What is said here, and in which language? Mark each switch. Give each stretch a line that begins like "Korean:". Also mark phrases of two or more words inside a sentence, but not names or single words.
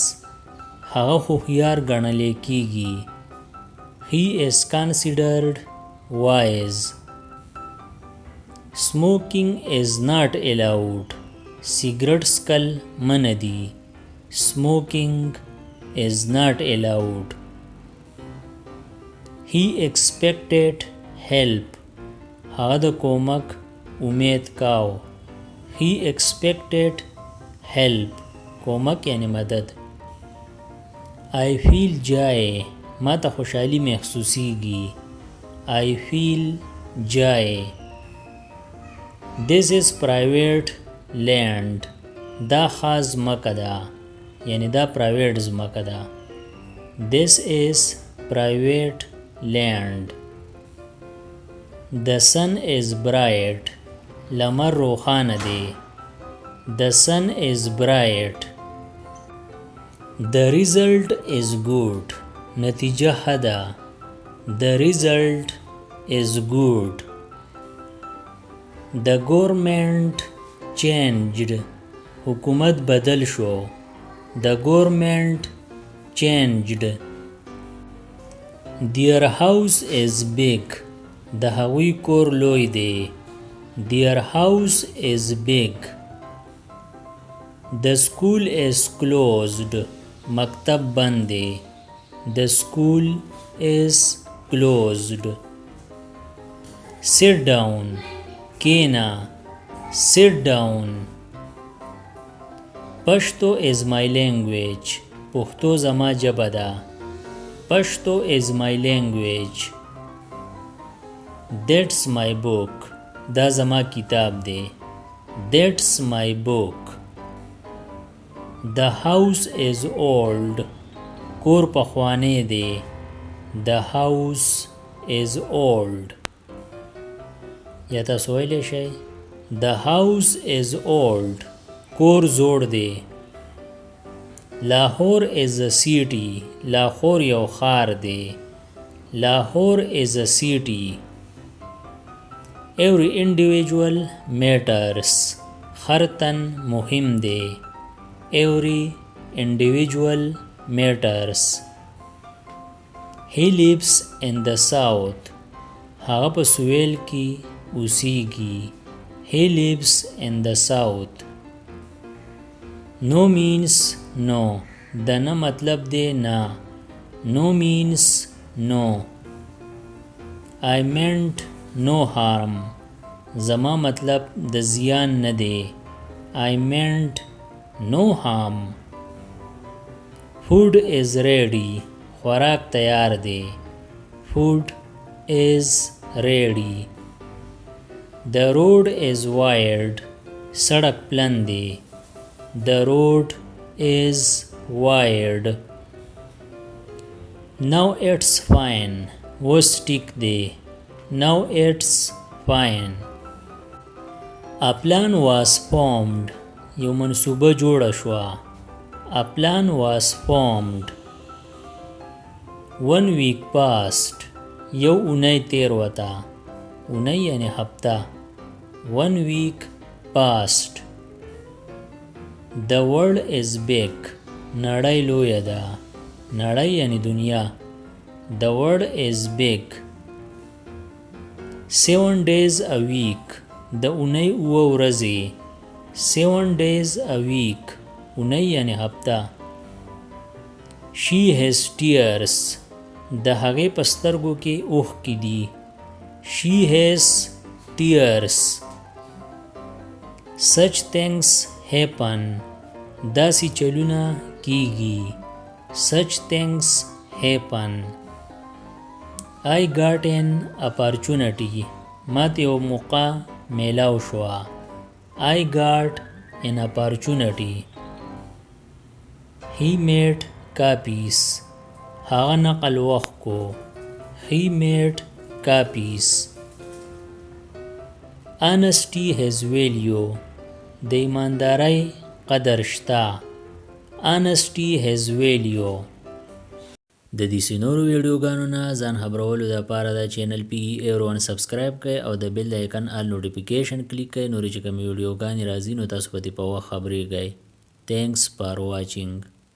Pashto: هغه هوښیار ګڼل کیږي.
English: He is considered wise. Smoking is not allowed.
Pashto: سیګریټ څکل منع دي.
English: Smoking is not allowed. He expected help.
Pashto: هغه د کومک امید کاو.
English: He expected help.
Pashto: کومک یعنی مدد.
English: I feel joy.
Pashto: ما ته خوشحالي محسوسیږي.
English: I feel joy. This is private land.
Pashto: دا خاص ځمکه ده. یعنی دا پرایویټ ځمکه ده.
English: This is private land. The sun is bright.
Pashto: لمر روښانه دی.
English: The sun is bright. The result is good.
Pashto: نتیجه ښه ده.
English: The result is good. The government changed.
Pashto: حکومت بدل شو.
English: The government changed. Their house is big.
Pashto: د هغوی کور لوی دی.
English: Their house is big. The school is closed.
Pashto: مکتب بند دی.
English: The school is closed. Sit down. کینا. Sit down. Pashto is my language.
Pashto: پښتو زما ژبه ده.
English: Pashto is my language. That's my book.
Pashto: دا زما کتاب دی.
English: That's my book. The house is old.
Pashto: کور پخوانی دی.
English: The house is old.
Pashto: یا تاسو ویلی شئ
English: The house is old.
Pashto: کور زوړ دی.
English: Lahore is a city.
Pashto: Lahore یو ښار دی.
English: Lahore is a city. Every individual matters.
Pashto: هر تن مهم دی.
English: Every individual matters. He lives in the south.
Pashto: هغه په سویل کې اوسیږي.
English: He lives in the south. No means no.
Pashto: د نه مطلب دی نه.
English: No means no. I meant no harm.
Pashto: زما مطلب د زیان نه دی.
English: I meant no harm. Food is ready.
Pashto: خوراک تیار دی.
English: Food is ready. The road is wide.
Pashto: سړک پلن دی.
English: The road is wide. Now it's fine.
Pashto: اوس ټیک دی.
English: Now it's fine. A plan was formed.
Pashto: یو منصوبه جوړه شوه.
English: A plan was formed. 1 week passed.
Pashto: یو اونۍ تیر وته. اونۍ یعنی هفته. 1
English: week passed. The world is big.
Pashto: نړۍ لویه ده. نړۍ یعنی دنیا.
English: The world is big. 7 days a week.
Pashto: د اونۍ 7 ورځې. 7
English: days a week.
Pashto: اونۍ یعنی هفته.
English: She has tears.
Pashto: د هغې په سترګو کې اوښکې دي.
English: She has tears. Such things happen.
Pashto: داسې چلونه کیږي.
English: Such things happen. I got an opportunity.
Pashto: ماته یو موقع میلاو شوه.
English: I got an opportunity. He made copies.
Pashto: هغه نقل وخت کو.
English: He made copies. Honesty has value.
Pashto: د ایماندارۍ قدر شته.
English: Honesty has value.
Pashto: د دې سينورو ویډیوګانو نه ځان خبرولو لپاره دا چینل PE1 سبسکرایب کړئ او د
English: bell icon all notification click
Pashto: کړئ. نورې چې کومې ویډیوګانې راځي نو تاسو په دې په وخت خبرېږئ.
English: Thanks for watching.